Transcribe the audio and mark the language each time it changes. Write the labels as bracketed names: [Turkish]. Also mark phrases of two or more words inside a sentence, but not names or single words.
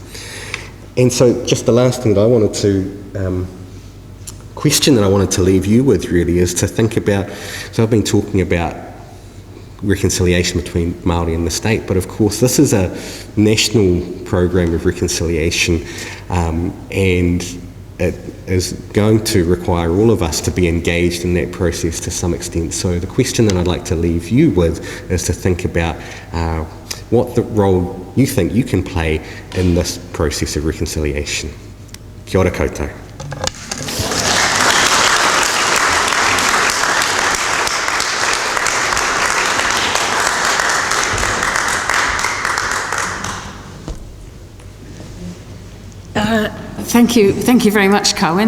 [English] And so just the last thing that I wanted to question that I wanted to leave you with really is to think about, so I've been talking about reconciliation between Māori and the state, but of course this is a national program of reconciliation, and it is going to require all of us to be engaged in that process to some extent. So the question that I'd like to leave you with is to think about what the role you think you can play in this process of reconciliation. [Māori] Kia ora koutou. [English] Thank you very much, Carwyn.